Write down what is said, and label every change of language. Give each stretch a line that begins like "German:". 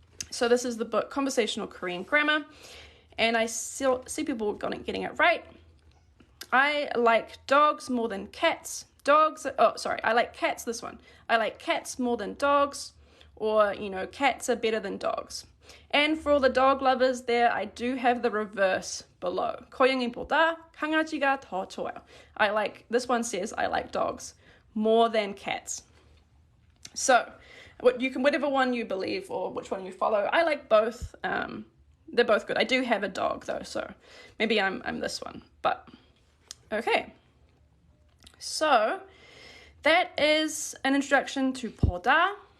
English: So this is the book Conversational Korean Grammar. And I see people getting it right. I like dogs more than cats. I like cats, this one. I like cats more than dogs. Or, cats are better than dogs. And for all the dog lovers there, I do have the reverse below.
Korean: 고양이보다 강아지가 더 좋아요.
English: This one says I like dogs more than cats. So, whatever one you believe or which one you follow, I like both. They're both good. I do have a dog though, so maybe I'm this one. But okay. So that is an introduction to 보다.